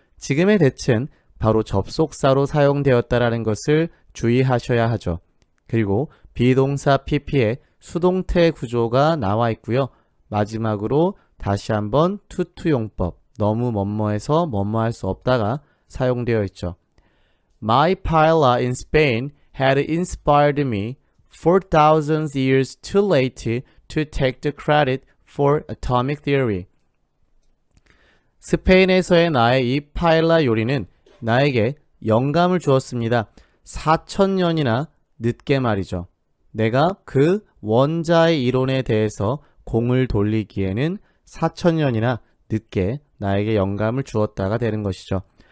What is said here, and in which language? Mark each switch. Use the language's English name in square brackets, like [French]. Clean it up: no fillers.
[Korean] 지금의 대칭 바로 접속사로 사용되었다라는 것을 주의하셔야 하죠. 그리고 비동사 pp에 수동태 구조가 나와 있고요. 마지막으로 다시 한번 투투용법, 너무 뭐뭐해서 뭐뭐할 수 없다가 사용되어 있죠. [English] My paella in Spain had inspired me 4,000 years too late to take the credit for atomic theory. [Korean] 스페인에서의 나의 이 파엘라 요리는 나에게 영감을 주었습니다. 4,000년이나 늦게 말이죠. 내가 그 원자의 이론에 대해서 공을 돌리기에는 4,000년이나 늦게 나에게 영감을 주었다가 되는 것이죠.